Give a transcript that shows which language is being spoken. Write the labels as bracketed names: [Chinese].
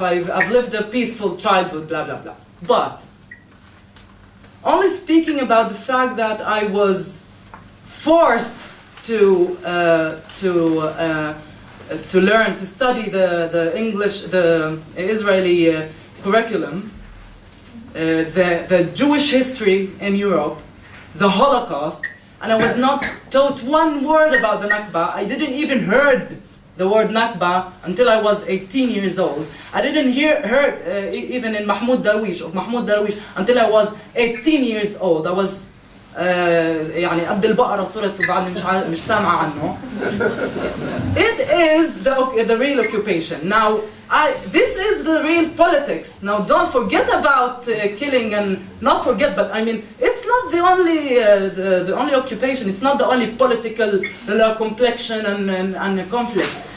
[English] I've lived a peaceful childhood, blah, blah, blah. But only speaking about the fact that I was forced to learn, to study the English, the Israeli curriculum, the Jewish history in Europe, the Holocaust, and I was not taught one word about the Nakba. I didn't even heard the word Nakba until I was 18 years old. I didn't heard even in Mahmoud Darwish until I was 18 years old. I was [Arabic] يعني قد البقرة صرت وبعدني مش سامعة عنه. [English] It is the real occupation. Now, this is the real politics. Now, don't forget about killing and not forget, but I mean, it's not the only the only occupation. It's not the only political complexion and conflict.